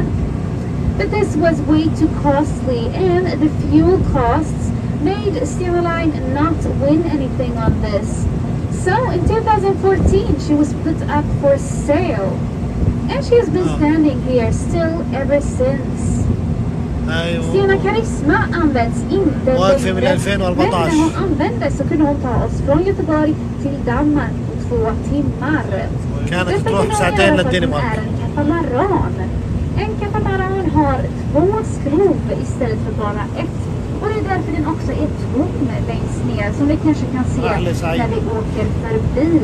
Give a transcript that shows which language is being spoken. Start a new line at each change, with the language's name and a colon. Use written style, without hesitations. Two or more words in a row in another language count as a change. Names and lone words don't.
English: But this was way too costly, and the fuel costs made Stena Line not win anything on this. So in 2014 she was put up for sale. And she has been standing here still ever since.
Swedish: Stena Karisma används inte
Arabic: واقفة من
Swedish: längre.
Arabic: 2014.
Swedish: Men när hon användes så kunde hon ta oss från Göteborg till Danmark på 2 timmar.
Arabic: كانت تروح ساعتين للدنمارك.
Swedish: är en katamaran. En katamaran har 2 skrov istället för bara 1. Och det är därför den också är tom längst ner, som vi kanske kan se när vi åker förbi.